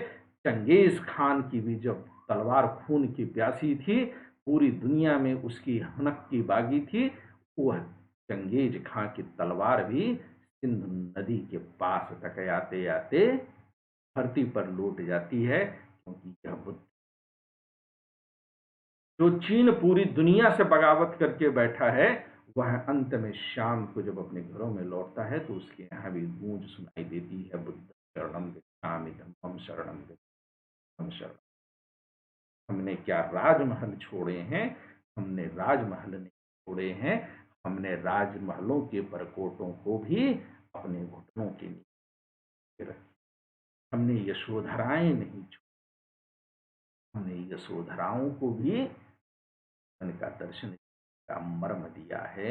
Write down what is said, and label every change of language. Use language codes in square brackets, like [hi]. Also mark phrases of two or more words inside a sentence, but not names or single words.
[hi] चंगेज खान की भी जब तलवार खून की प्यासी थी, पूरी दुनिया में उसकी हनक की बागी थी, वह चंगेज खां की तलवार भी सिंधु नदी के पास तक आते आते धरती पर लौट जाती है, क्योंकि यह बुद्ध जो चीन पूरी दुनिया से बगावत करके बैठा है, वह अंत में शाम को जब अपने घरों में लौटता है तो उसके यहाँ भी गूंज सुनाई देती है, [pi] बुद्ध शरणम गच्छामि, धम्मम शरणम गच्छामि शरणम। [hi] हमने क्या राजमहल छोड़े हैं, हमने राजमहल नहीं छोड़े हैं, हमने राजमहलों के परकोटों को भी अपने घुटनों के नीचे रखा। हमने यशोधराएं नहीं छोड़ी, हमने यशोधराओं को भी उनका दर्शन का मर्म दिया है।